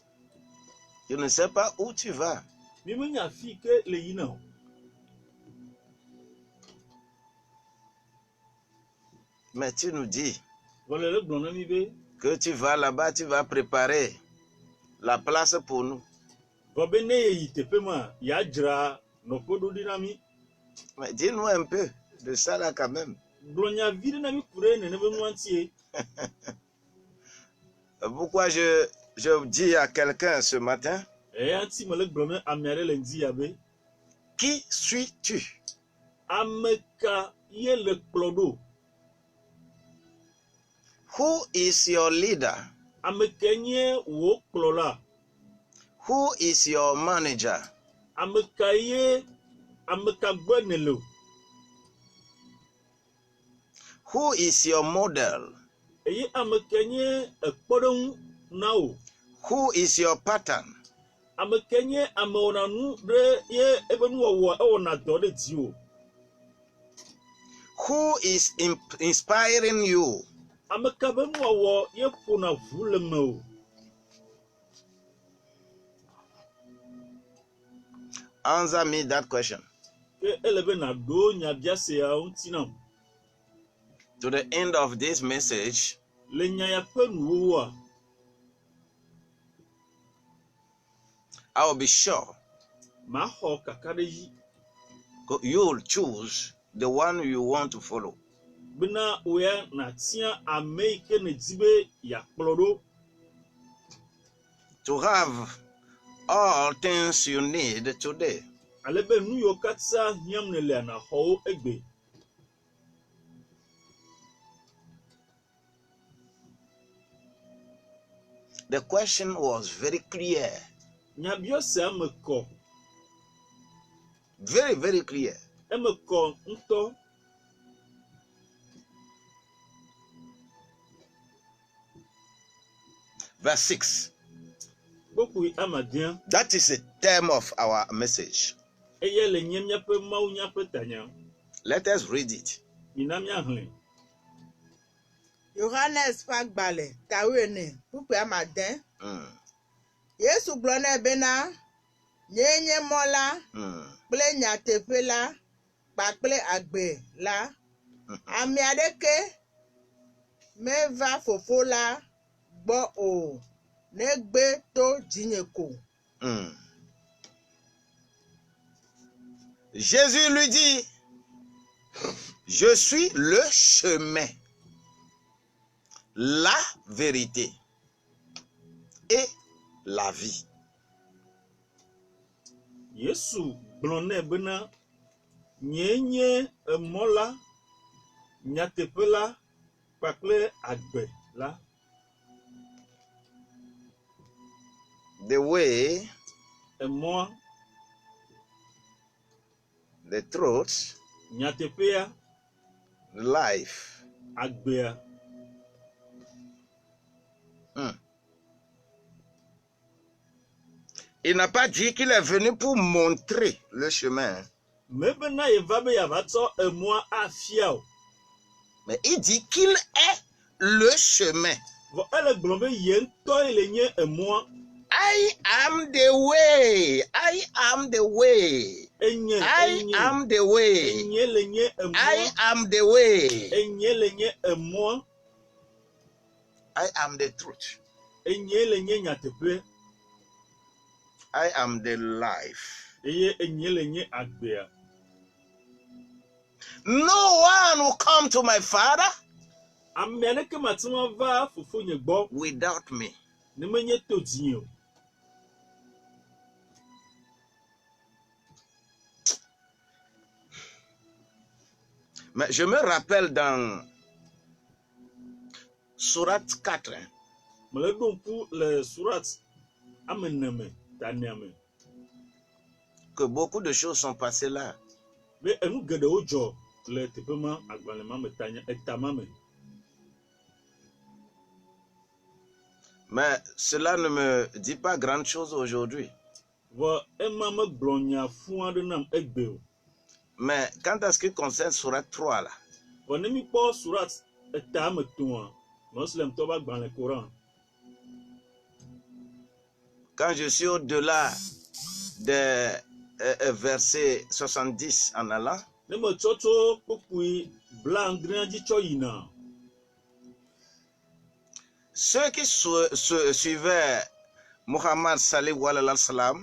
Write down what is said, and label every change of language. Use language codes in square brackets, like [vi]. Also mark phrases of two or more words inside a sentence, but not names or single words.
[fr] Je ne sais pas où tu vas. Mais tu nous dis [ee] Voilà le gblɔ na mi be. [fr] que tu vas là-bas, tu vas préparer la place pour nous. [ee] Vɔ be ne ye yi teƒe ma ya dzra nɔƒe ɖo ɖi na mi. [fr] Mais dis-nous un peu de ça là quand même. [ee] Gblɔ nya vi ɖe na mi ku ɖe nene be nua ŋutie. [fr] Pourquoi je dis à quelqu'un ce matin, [ee] Eya ŋuti me le gblɔ ne ame aɖe le ŋdi ya be. [fr] qui suis-tu? [ee] Ame ka ye le kplɔ ɖo? [en] Who is your leader? [ee] Ame ke nye wò kplɔla? [en] Who is your manager? [ee] Ame ka gbɔ ne le o? [en] Who is your model? [ee] Eye ame ke nye ekpɔɖeŋu na wò? [en] Who is your pattern? [ee] Ame ke nye ame wɔna nu ɖe ye ebe nuwɔwɔ ewɔna dɔ ɖe dziwò? [en] Who is inspiring you? [ee] Ame ka be nuwɔwɔ ye ƒona ʋu le me o? [en] Answer me that question. [ee] Ke ele be naɖo nyabia siawo ŋuti nam. [en] To the end of this message, [ee] Le nya ya ƒe nuwowoa, [en] I will be sure [ee] maxɔ kaka ɖe dzi [en] you will choose the one you want to follow. [ee] bena woya natia ame yi ke nedi be yakplɔ ɖo. [en] To have all things you need today. [ee] Ale be nu yiwo katã hiãm ne lea naxɔwo egbe. [en] The question was very clear. [ee] Nyabia sia me kɔ. [en] Very, very clear. [ee] Eme kɔ ŋutɔ. [en] Verse 6. [ee] Kpokui amadea. [en] That is the term of our message. [ee] Eye le nye miaƒe mawunya ƒe tanya. [en] Let us read it. [ee] Mina miahlẽ. Yohanes ƒe agbalẽ tawene kpukpui amade. Yesu gblɔ nɛ bena nyee nye mɔ la kple nyateƒe la kpakple agbe la. Ame aɖeke meva fofo la gbɔ o negbe to dzinye ko. [fr] Jésus lui dit, je suis le chemin, la vérité et la vie. [ee] Yesu gblɔ nɛ bena nyee nye emɔ la, nyateƒe la kpakple agbe la. [en] The way, [ee] Emɔa, [en] the truth, [ee] nyateƒea, [en] the life. [ee] agbea. [fr] Il n'a pas dit qu'il est venu pour montrer le chemin. [ee] Mebena yeva be yava tsɔ emɔa afia o. [fr] Mais il dit qu'il est le chemin. [ee] Vɔ ele gblɔ be ye ŋutɔ le nye emɔa. [en] I am the way. I am the way. I am the way. [ee] Enye le nye emɔa. [en] I am the way. [ee] Enye le nye emɔa. [en] I am the truth. [ee] Enye le nye nyateƒe. [en] I am the life. [ee] Eye enye le nye agbea. [en] No one will come to my Father [ee] Ame aɖeke mate ŋu ava fofonye gbɔ [en] without me. [ee] ne menye to dzinye o. [fr] Mais je me rappelle dans Surat 4, [ee] Mele ɖo ŋku le surat ame neme tania me [fr] que beaucoup de choses sont passées là. [ee] be enu geɖewo dzɔ le teƒe ma agbalẽ ma me tanya etama me. [fr] Mais cela ne me dit pas grand chose aujourd'hui. [ee] Vɔ ema megblɔ nya fu aɖe nam egbe o. [fr] Mais quant à ce qui concerne Surat 3 là, [ee] Vɔ ne mi kpɔ surat eta ame tɔ̃a Moslemtɔ ƒe agbalẽ Koran. [fr] quand je suis au-delà des versets 70 en allant, [ee] Ne me tsɔ tso kpokpui blaadrea dzi tsɔ yina [fr] ceux qui suivaient Muhammad [ar] صلى الله عليه وسلم,